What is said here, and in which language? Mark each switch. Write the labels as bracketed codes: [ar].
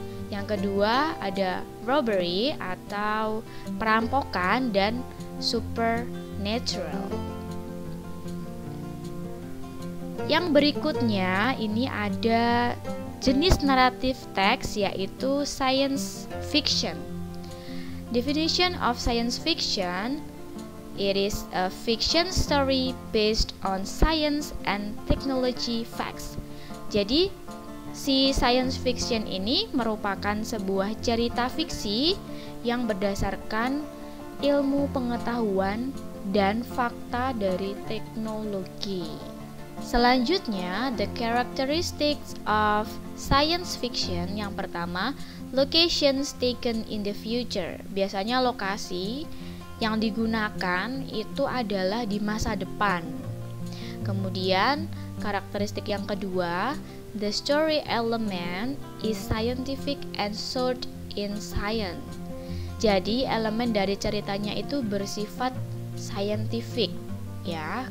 [id] Yang kedua ada robbery atau perampokan dan supernatural. Yang berikutnya ini ada jenis naratif teks yaitu science fiction. [en] Definition of science fiction: it is a fiction story based on science and technology facts. [id] Jadi, si science fiction ini merupakan sebuah cerita fiksi yang berdasarkan ilmu pengetahuan dan fakta dari teknologi. Selanjutnya, [en] the characteristics of science fiction. [id] Yang pertama, [en] locations taken in the future. [id] Biasanya lokasi yang digunakan itu adalah di masa depan. Kemudian, karakteristik yang kedua, [en] the story element is scientific and sought in science. [id] Jadi, elemen dari ceritanya itu bersifat scientific, ya.